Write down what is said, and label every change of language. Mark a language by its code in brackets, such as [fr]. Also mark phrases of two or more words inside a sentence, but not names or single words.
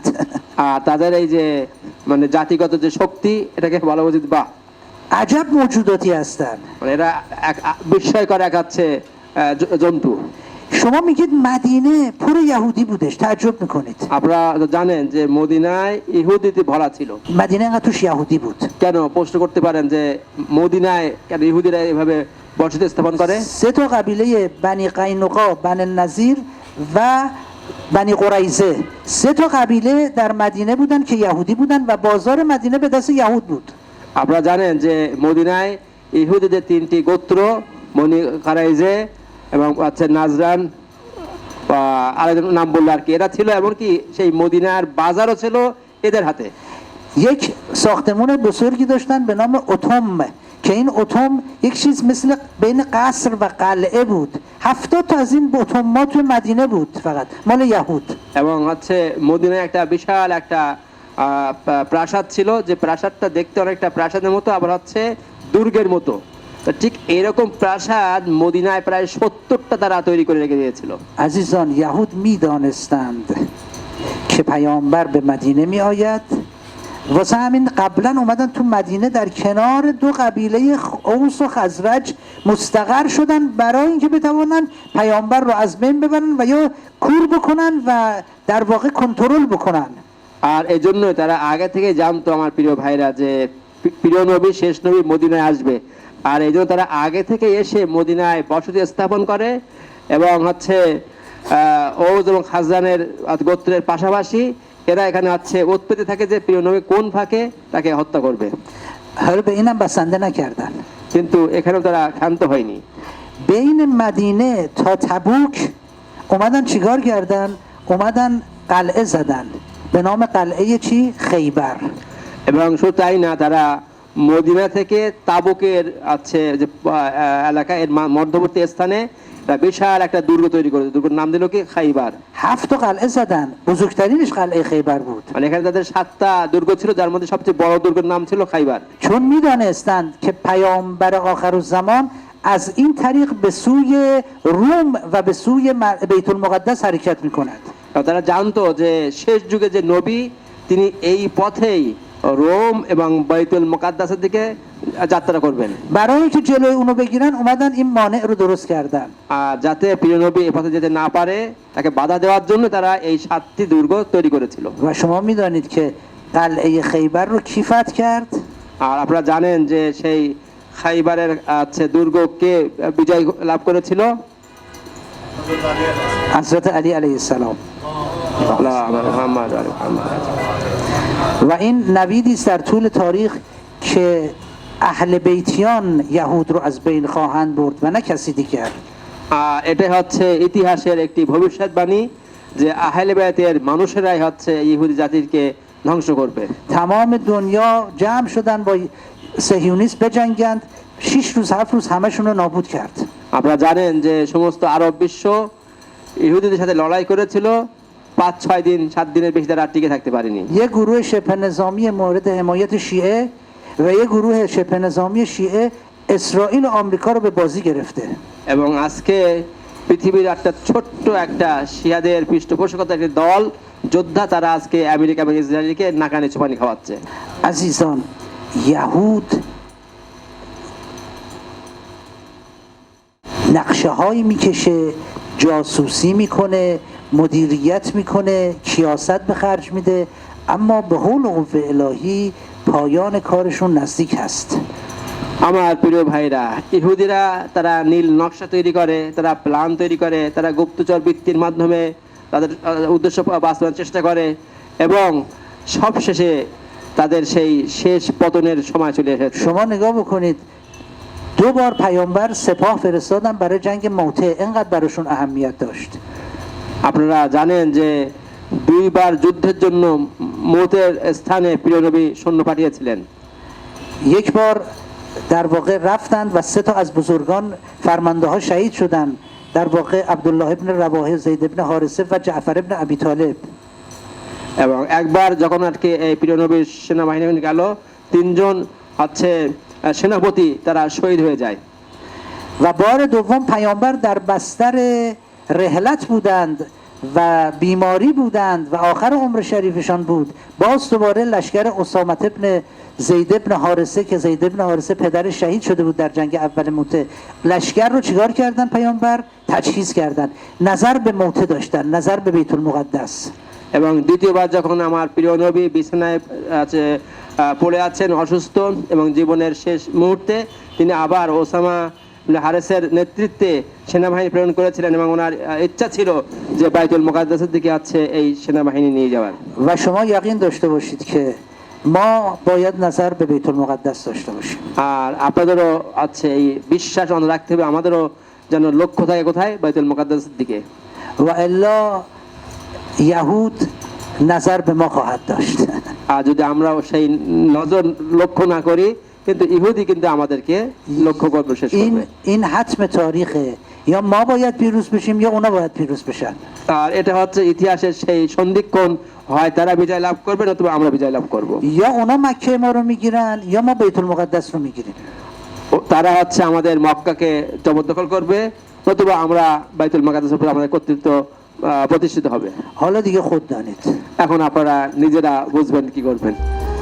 [bn] আর তাদের এই যে মানে জাতিগত যে শক্তি, এটাকে বলা উচিত বাহ, [fa] عجب موجوداتی هستن. [bn] মানে এরা বিস্ময়কর এক হচ্ছে জন্তু। [fa] شما میگید مدینه پر یهودی بودش، تعجب میکنید. [bn] আপনারা তো জানেন যে মদিনায় ইহুদিতে ভরা ছিল। [fa] مدینه انقدر توش یهودی بود. [bn] কেন প্রশ্ন করতে পারেন যে মদিনায় কেন ইহুদিরা এভাবে বসতি স্থাপন করে? [fa] سه تا قبیله بنی قینقاع، بنی نذیر و بنی قریظه، سه تا قبیله در مدینه بودن که یهودی بودن و بازار مدینه به دست یهود بود. [bn] আপনারা জানেন যে মদিনায় ইহুদিদের তিনটি গোত্র, বনি কারাইজে এবং হচ্ছে নাজরান, আরেকজন নাম বললো আর কি, এরা ছিল, এমনকি সেই মদিনার বাজারও ছিল এদের হাতে। [fa] یک ساختمون بزرگی داشتن به نام اتم که این اتم یک چیز مثل بین قصر و قلعه بود. 70 تا از این اتمات توی مدینه بود، فقط مال یهود. [bn] এবং হচ্ছে মদিনায় একটা বিশাল একটা প্রাসাদ ছিল, যে প্রাসাদটা দেখতে অনেকটা প্রাসাদের মতো, আবার হচ্ছে দুর্গের মতো। তো ঠিক এরকম প্রাসাদ মদিনায় প্রায় 70টা তারা তৈরি করে রেখে দিয়েছিল। [fa] عزیزان یهود میدانستند که پیامبر به مدینه می آید، واسه همین قبلا اومدن تو مدینه در کنار دو قبیله اوس و خزرج مستقر شدن برای اینکه بتوانن پیامبر رو از بین ببرن و یا کور بکنن و در واقع کنترل بکنن. [bn] আর এই জন্যই তারা আগে থেকে জানতো আমার প্রিয় ভাইরা যে প্রিয় নবী, শেষ নবী মদিনায় আসবে, আর এই জন্য তারা আগে থেকে এসে মদিনায় বসতি স্থাপন করে এবং হচ্ছে ওজ এবং খাজরানের গোত্রের পাশাপাশি এরা এখানে হচ্ছে উৎপত্তি থাকে যে প্রিয় নবী কোন ফাঁকে তাকে হত্যা করবে। [fa] حالا به اینم بسنده نکردن. [bn] কিন্তু এখানেও তারা ক্ষান্ত হয়নি। [fa] بین مدینه تا تبوک اومدن چیکار کردن؟ اومدن قلعه زدن به نام قلعه چی؟ خیبر. [bn] এবং শুধু তাই না, তারা মদিনা থেকে তাবুকের আছে যে এলাকা, এর মধ্যবর্তী স্থানে বিশাল একটা দুর্গ তৈরি করেছে। দুর্গের নাম দিল কি? খাইবার। [fa] 7 تا قلعه زدن، بزرگترینش قلعه خیبر بود. [bn] মানে এখানে তাদের 7টা দুর্গ ছিল, যার মধ্যে সবচেয়ে বড় দুর্গের নাম ছিল খাইবার। [fa] چون میدانستند که پیامبر آخرالزمان از این طریق به سوی روم و به سوی بیت المقدس حرکت میکند. [bn] তারা জানতো যে শেষ যুগে যে নবী তিনি এই পথেই রোম এবং বাইতুল মুকাদ্দাসের দিকে যাত্রা করবেন। [fa] برای اینکه جلوی اونو بگیرن اومدن این مانع رو درست کردن. [bn] আর যাতে প্রিয় নবী এই পথে যেতে না পারে তাকে বাধা দেওয়ার জন্য তারা এই 7টি দুর্গ তৈরি করেছিল। [fa] و شما میدانید که قلعه خیبر رو کی فتح کرد؟ [bn] আর আপনারা জানেন যে সেই খাইবারের আছে দুর্গ কে বিজয় লাভ করেছিল? [fa] حضرت علی [ar] علیه السلام. [fa] و این نویدی است در طول تاریخ که اهل بیتیان یهود رو از بین خواهند برد و نه کسی دیگر. [bn] এটা হচ্ছে ইতিহাসের একটি ভবিষ্যৎবাণী যে আহলে বাইতের মানুষেরাই হচ্ছে ইহুদি জাতিকে ধ্বংস করবে। [fa] تمام دنیا جمع شدن با صهیونیست بجنگند، 6 روز 7 روز همشون رو نابود کرد. [bn] আপনারা জানেন যে সমস্ত আরব বিশ্ব ইহুদিদের সাথে লড়াই করেছিল, 5-6 দিন 7 দিনের বেশি তারা টিকে থাকতে পারেনি। [fa] یه گروه شبه نظامی مورد حمایت شیعه و یه گروه شبه نظامی شیعه اسرائیل و آمریکا رو به بازی گرفته. [bn] এবং আজকে পৃথিবীর একটা ছোট্ট একটা শিয়াদের পৃষ্ঠপোষকতার একটি দল যোদ্ধা, তারা আজকে আমেরিকা এবং ইসরায়েলকে নাকানি চুপানি খাওয়াচ্ছে। [fa] عزیزان یهود نقشه هایی میکشه، جاسوسی میکنه، مدیریت میکنه، کیاست به خرج میده، اما به حول و قوه الهی پایان کارشون نزدیک هست. [bn] আমার প্রিয় ভাইরা, ইহুদিরা তারা নীল নকশা তৈরি করে, তারা প্ল্যান তৈরি করে, তারা গুপ্তচর বৃত্তির মাধ্যমে তাদের উদ্দেশ্য বাস্তবায়নের চেষ্টা করে এবং সবশেষে তাদের সেই শেষ পতনের সময় চলে এসেছে। [fa] شما نگاه بکنید 2 بار پیامبر سپاه فرستادن برای جنگ موته، اینقدر براشون اهمیت داشت. [bn] আপনারা জানেন যে 2 বার যুদ্ধের জন্য মৌতের স্থানে প্রিয় নবী সৈন্য পাঠিয়েছিলেন। [fa] یک بار در واقع رفتند و 3 تا از بزرگان فرمانده ها شهید شدند، در واقع عبدالله ابن رواحه، زید ابن حارثه و جعفر ابن ابی طالب. [bn] এবং একবার যখন আর কি এই প্রিয় নবীর সেনাবাহিনী গেল, তিনজন হচ্ছে সেনাপতি তারা শহীদ হয়ে যায়। [fa] و بار دوم پیامبر در بستر رحلت بودند و بیماری بودند و آخر عمر شریفشان بود. باز دوباره لشکر اسامت ابن زید ابن حارثه که زید ابن حارثه پدر شهید شده بود در جنگ اول موته، لشکر رو چیکار کردن پیامبر؟ تجهیز کردن. نظر به موته داشتن، نظر به بیت المقدس. [bn] এবং দ্বিতীয়বার যখন আমার প্রিয় নবী বিছানায় আছে পড়ে আছেন অসুস্থ এবং জীবনের শেষ মুহূর্তে, তিনি আবার ওসামা ইবনে হারেসের নেতৃত্বে সেনাবাহিনী প্রেরণ করেছিলেন এবং ওনার ইচ্ছা ছিল যে বাইতুল মুকাদ্দাসের দিকে আছে এই সেনাবাহিনী নিয়ে যাওয়ার। [fa] و شما یقین داشته باشید که ما باید نظر به بیت المقدس داشته باشیم. [bn] আর আপনাদেরও আছে এই বিশ্বাস আমাদের রাখতে হবে, আমাদেরও যেন লক্ষ্য থাকে কোথায়? বাইতুল মুকাদ্দাসের দিকে। [fa] و الا یهود نظر به ما خواهد داشت. [bn] আর যদি আমরা সেই নজর লক্ষ্য না করি, কিন্তু ইহুদি কিন্তু আমাদেরকে লক্ষ্য করবে, শেষ করবে। [fa] این حتم تاریخه، یا ما باید پیروز بشیم یا اونا باید پیروز بشن. [bn] আর এটা হচ্ছে ইতিহাসের সেই সন্ধিক্ষণ, হয় তারা বিজয় লাভ করবে নতুবা আমরা বিজয় লাভ করব। [fa] یا اونا مکه ما رو میگیرن یا ما بیت المقدس رو میگیریم. [bn] তারা হচ্ছে আমাদের মক্কাকে জবরদখল করবে নতুবা আমরা বাইতুল মুকাদ্দাসের উপর আমাদের কর্তৃত্ব প্রতিষ্ঠিত হবে। [fa] حالا دیگه خود دانید. [bn] এখন আপনারা নিজেরা বুঝবেন কি করবেন।